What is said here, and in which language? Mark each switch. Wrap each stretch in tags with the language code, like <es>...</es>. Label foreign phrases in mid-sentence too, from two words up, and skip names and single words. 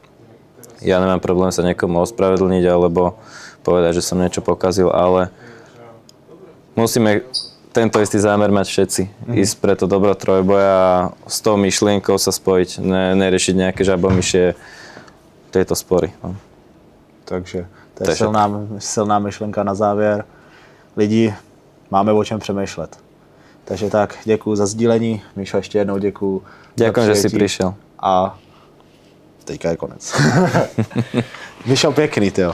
<sk>Ja nemám problém sa niekomu ospravedlniť alebo povedať, že som niečo pokazil, ale musíme tento istý zámer mať všetci. Ísť pre to dobro trojboja a s tou myšlienkou sa spojiť, neriešiť nejaké žabomyšie tejto spory. No.</sk> <cs>Takže to je silná myšlenka na závěr. Lidi, máme o čem přemýšlet. Takže tak, děkuju za sdílení. Míšo, ještě jednou děkuju.</cs> <sk>Ďakujem, že si prišiel.</sk> <cs>A teďka je konec. Míšo, pěkný, tyjo.</cs>